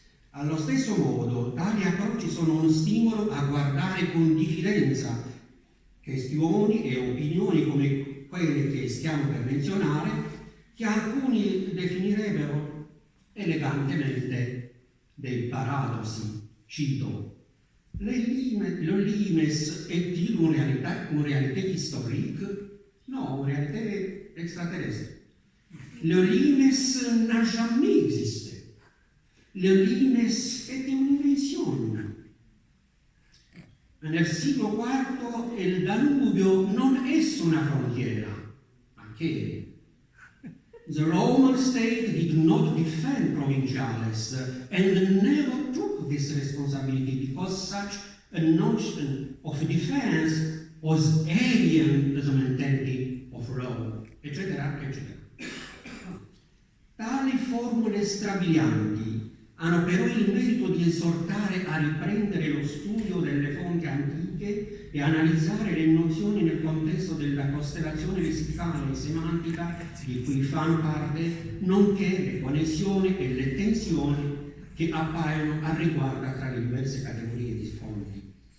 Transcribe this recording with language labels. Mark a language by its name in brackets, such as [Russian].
[Italian] Allo stesso modo, tali approcci sono un stimolo a guardare con diffidenza questioni e opinioni come quelle che stiamo per menzionare, che alcuni definirebbero elegantemente dei paradossi. Cito, [French] le limes est-il une réalité historique? Non, une réalité extraterrestre. Le limes n'a jamais existé. [Italian] Le limes è un'invenzione. Nel secolo IV il Danubio non è una frontiera, ma che [English] The Roman state did not defend provinciales and never took this responsibility because such a notion of defense was alien to the mentality of Rome, [Italian] eccetera, eccetera. Tali formule strabilianti hanno però il merito di esortare a riprendere lo studio delle fonti antiche e analizzare le nozioni nel contesto della costellazione lessicale e semantica di cui fanno parte, nonché le connessioni e le tensioni che appaiono al riguardo tra le diverse categorie di fonti.